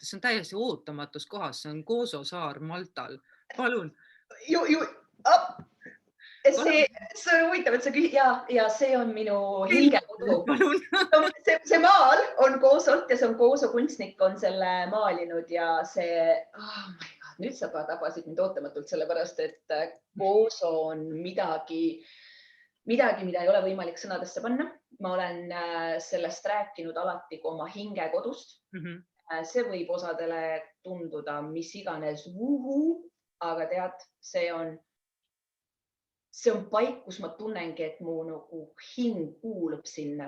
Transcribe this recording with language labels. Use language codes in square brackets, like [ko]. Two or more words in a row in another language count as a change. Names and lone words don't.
[et] See on täiesti ootamatus kohas. See on Gozo saar Maltal. Palun. See on huvitav, et sa küsid. Ja see on minu hingekodu. See maal on Gozolt ja see on Gozo kunstnik on selle maalinud ja see, [en] oh my God, [et] nüüd sa tabasid mind ootamatult sellepärast, et Gozo on midagi, mida ei ole võimalik sõnadesse panna. Ma olen sellest rääkinud alati kui oma hingekodust. See võib osadele tunduda mis iganes aga tead, see on paik, kus ma tunnengi, et mu nagu hing kuulub sinna.